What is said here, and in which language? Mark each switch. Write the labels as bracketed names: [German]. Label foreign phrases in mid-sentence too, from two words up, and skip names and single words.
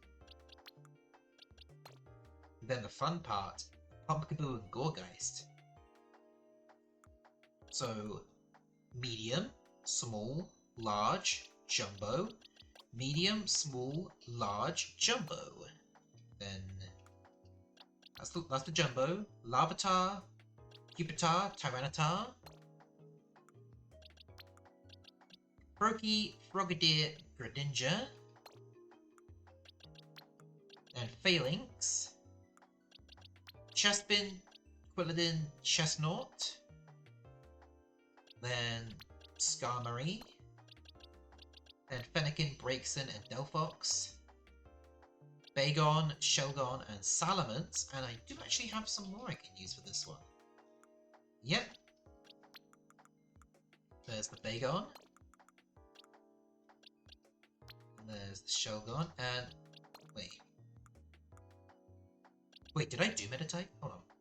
[English] Then the fun part, Pumpkaboo and Gourgeist. So, medium, small, large, jumbo. Medium, small, large, jumbo. Then, that's the jumbo. Larvitar, Pupitar, Tyranitar. Froakie, Frogadier, Greninja. And Phalanx. Chespin, Quilladin, Chestnut. Then Skarmory. Then Fennekin, Braixen, and Delphox. Bagon, Shelgon, and Salamence. And I do actually have some more I can use for this one. Yep. There's the Bagon. And there's the Shelgon. And... wait. Wait, did I do Meditite? Hold on.